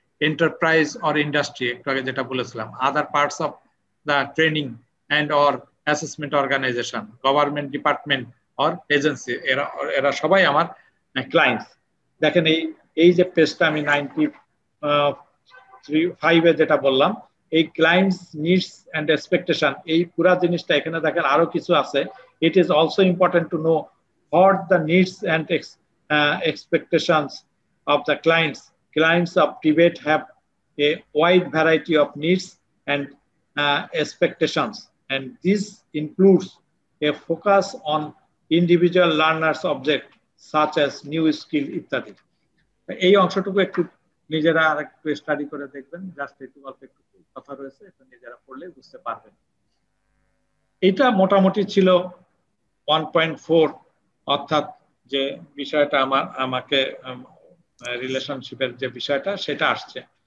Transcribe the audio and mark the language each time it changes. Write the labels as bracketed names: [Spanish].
[English] enterprise or industry, [Bangla] একটু আগে যেটা বলেছিলাম। [English] other parts of the training and or assessment organisation, government department or agency, [Bangla] এরা সবাই আমার ক্লায়েন্টস। দেখেন এই যে পেজটা আমি 95 যেটা বললাম, এই [English] clients needs and expectation, [Bangla] এই পুরা জিনিসটা এখানে দেখেন আরো কিছু আছে। [English] It is also important to know what the needs and expectations of the clients of Tibet have a wide variety of needs and expectations, and this includes a focus on individual learners object such as new skill ইত্যাদি। [Bangla] এই অংশটুকু একটু নিজেরা আরেকটু study করে দেখবেন, just একটু অল্প একটু কথা রয়েছে, এটা নিজেরা পড়লে বুঝতে পারবেন। এটা মোটামুটি ছিল 1.4, অর্থাৎ যে বিষয়টা আমাকে রিলেশনশিপের যে বিষয়টা সেটা আসছে।